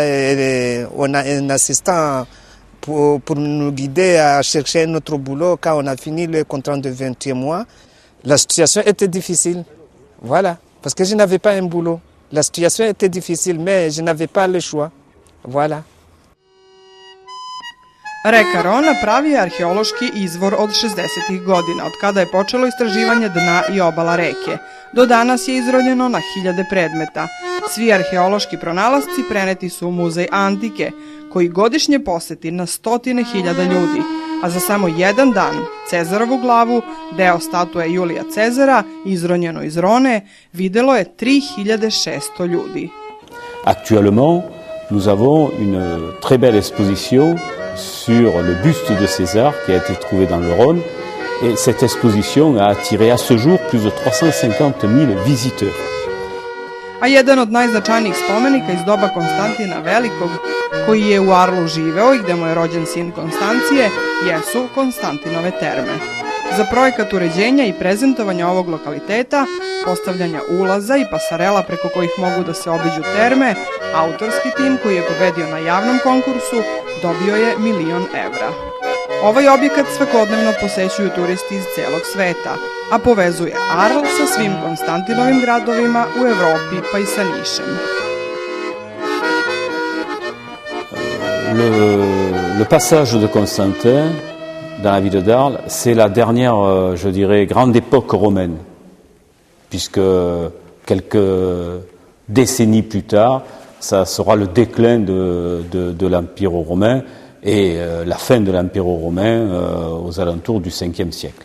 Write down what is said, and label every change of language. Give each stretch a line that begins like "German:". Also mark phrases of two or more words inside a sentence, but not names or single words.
French: Et on a un assistant pour nous guider à chercher notre boulot quand on a fini le contrat de 21 mois. La situation était difficile, voilà, parce que je n'avais pas un boulot. La situation était difficile, mais je n'avais pas le choix, voilà.
Serbian: Reka Rona pravi je arheološki izvor od 60. godina, od kada je počelo istraživanje dna i obala reke. Do danas je izroljeno na hiljade predmeta. Svi arheološki pronalasci preneti su u Muzej antike, koji godišnje poseti na stotine hiljada ljudi, a za samo jedan dan Cezarovu glavu, deo statue Julija Cezara, izronjeno iz Rone, videlo je 3600 ljudi.
French: Actuellement, nous avons une très belle exposition sur le buste de César qui a été trouvé dans le Rhône. Et cette exposition a attiré à ce jour plus de 350 000 visiteurs.
Serbian: A jedan od najznačajnijih spomenika iz doba Konstantina Velikog, koji je u Arlu živeo i gde mu je rođen sin Konstancije, jesu Konstantinove terme. Za projekat uređenja i prezentovanja ovog lokaliteta, postavljanja ulaza i pasarela preko kojih mogu da se obiđu terme, autorski tim koji je pobedio na javnom konkursu dobio je $1 milion. Ovaj objekat svakodnevno posećuju turisti iz celog sveta, a povezuje Arles sa svim Konstantinovim gradovima u Evropi pa i sa Nišem.
French: Le passage de Constantin dans la ville d'Arles, c'est la dernière, je dirais, grande époque romaine, puisque quelques décennies plus tard, ça sera le déclin de l'Empire romain et la fin de l'Empire romain aux alentours du 5e siècle.